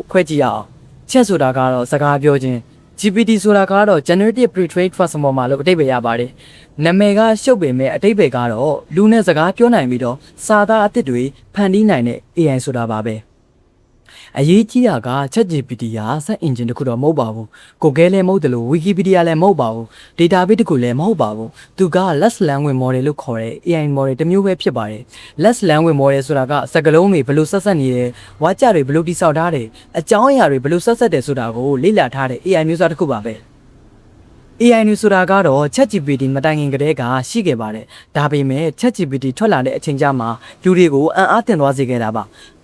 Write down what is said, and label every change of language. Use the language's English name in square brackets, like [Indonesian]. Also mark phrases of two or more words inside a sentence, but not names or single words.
[Burmese] ခွဲကြည့်ရအောင် Chat ဆိုတာကတော့စကားပြောခြင်း GPT ဆိုတာကတော့ [English] Generative Pre-trained Transformer [Burmese] လို့အဓိပ္ပာယ်ရပါတယ်နာမည်ကရှုပ်ပေမဲ့အဓိပ္ပာယ်ကတော့လူနဲ့စကားပြော နိုင်ပြီးတော့စာသားအသစ်တွေဖန်တီးနိုင်တဲ့ AI ဆိုတာပါပဲအရေးကြီးတာက ChatGPT ဟာ [English] search engine [Burmese] တခုတော့မဟုတ်ပါဘူး။ Google လည်းမဟုတ်တယ်လို့ Wikipedia လည်းမဟုတ်ပါဘူး။ database တခုလည်းမဟုတ်ပါဘူး။သူက [English] large language model [Burmese] လို့ခေါ်တဲ့ [English] AI model [Burmese] တစ်မျိုးပဲဖြစ်ပါတယ်။ [English] large language model [Burmese] ဆိုတာကစကားလုံးတွေဘယ်လိုဆက်ဆက်နေတယ်၊ဝါကြတွေဘယ်လိုတိဆောက်ထားတယ်၊အကြောင်းအရာတွေဘယ်လိုဆက်ဆက်တယ်ဆိုတာကိုလေ့လာထားတဲ့ AI မျိုးစားတစ်ခုပါပဲ။ AI နူဆိုတာကတော့ ChatGPT မတိုင်ခင်ကတည်းကရှိခဲ့ပါတယ်။ဒါပေမဲ့ ChatGPT ထွက်လာတဲ့အချိန်ကျမှလူတွေကိုအံ့အားသင့်သွားစေခဲ့တာပါ။